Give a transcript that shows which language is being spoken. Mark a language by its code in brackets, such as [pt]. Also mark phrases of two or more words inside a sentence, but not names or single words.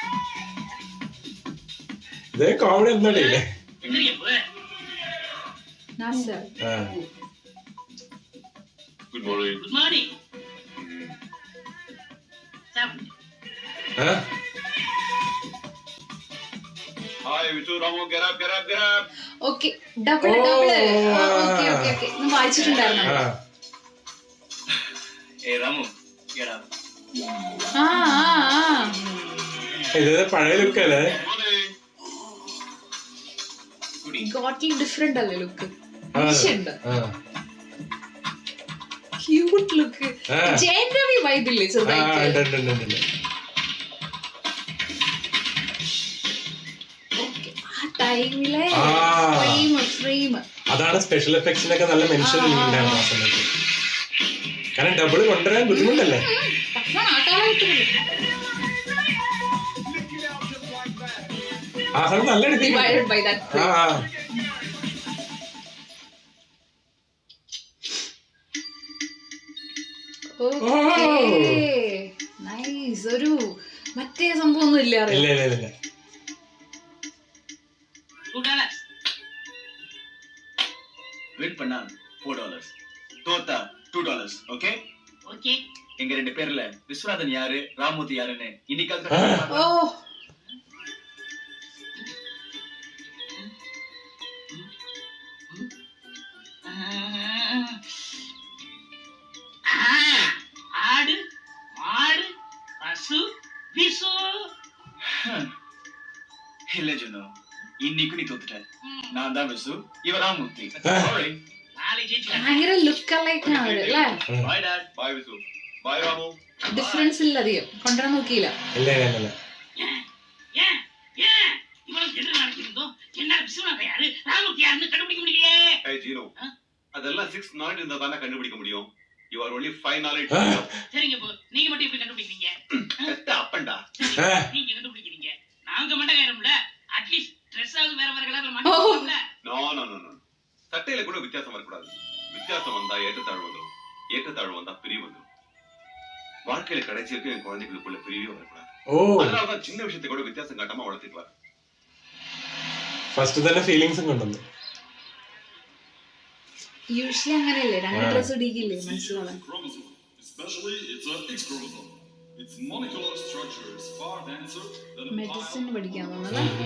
[ml] ഇത് കോമഡി ഒന്നല്ലേ? നാസർ. [en] Good morning. Good morning. Hi, Visu, Ramu, get up, get up, get up. okay double double. okay okay okay [ml] നമ്മൾ വായിച്ചിട്ടുണ്ടായിരുന്നു. [en] Hey Ramu, get up. ആ [ml] ഇത് പഴയ ലുക്കല്ലേ? ഗോട്ടിൽ ഡിഫറെന്റ് അല്ലേ ലുക്ക്? ഉണ്ട് [en] cute look. [ml] ജയൻരവി വൈബില്ലേ ചെറുതായിട്ട്? ടൈമിലെ ഫ്രെയിം അതാണ് [en] special effects [ml] നല്ല മെൻഷൻ ഉണ്ടായിരുന്നു ആ സമയത്ത്. കാരണം ഡബിൾ കൊണ്ടുവരാൻ ബുദ്ധിമുട്ടല്ലേ? ആ സമയത്ത് നല്ല [en] divided by that frame. നൈസ്. [ml] ഒരു മറ്റേ സംഭവം ഒന്നും ഇല്ല. ഇല്ല. [ta] $2. Win பண்ணா $4. தோத்தா [en] $2. Okay? Okay. [ta] எங்க ரெண்டு பேர்ல விஸ்வநாதன் யாரு ராமூர்த்தி யாருன்னு இன்னைக்கு ஓ ஆடு மாடு பசு விசு. இல்ல ஜுனு, இன்னைக்கு நீ தோத்துட்ட. நான் தான் விசு, இவ ராமூர்த்தி. [en] Sorry. [ml] ഭയങ്കര [en] look alike [ml] അവര് അല്ലേ? [en] Bye, Dad. Bye, Visu. Bye, Ramu. [ml] ഡിഫറൻസ് ഇല്ല അധികം. കൊണ്ടുവരാൻ നോക്കിയില്ല. ഇല്ല. [ta] இவனுக்கு என்ன நடக்குதோ என்ன விசுவநாதன் யாரு ராமூர்த்தி யாருன்னு கண்டுபிடிக்க முடியலையே. Hey, Gino. அதெல்லாம் 6 knowledge இருந்தா தானே கண்டுபிடிக்க முடியும். [en] You are only 5 knowledge. [ta] சரிங்க போ, நீங்க மட்டும் எப்படி கண்டுபிடிக்கிறீங்க? அப்பண்டா. நீங்க கண்டுபிடிக்கிறீங்க, நாங்க மண்டகாயறோம்ல. [en] at least Dress [ta] ஆவது வேற வேற கலர்ல மாட்டோம்ல. No. சட்டையில கூட வித்தியாசம் வரக்கூடாது. வித்தியாசம் வந்தா ஏற்றத்தாழ்வு வந்துடும். ஏற்றத்தாழ்வு வந்தா பிரிவு வந்துடும். வாழ்க்கையில கடைசி வரைக்கும் என் குழந்தைகளுக்குள்ள பிரிவே வரக்கூடாது. அதனாலதான் சின்ன விஷயத்தை கூட வித்தியாசம் காட்டாம வளர்த்திட்டு வர. [ml] ഫസ്റ്റ് തന്നെ ഫീലിങ്സും കൊണ്ടുവന്നു. യൂഷ്വലി അങ്ങനെയല്ലേ രണ്ട് ഡ്രസ് ഇടിക്കില്ലേ മനസ്സിലാവാൻ. മെഡിസിൻ പഠിക്കാൻ തോന്നല്ലേ?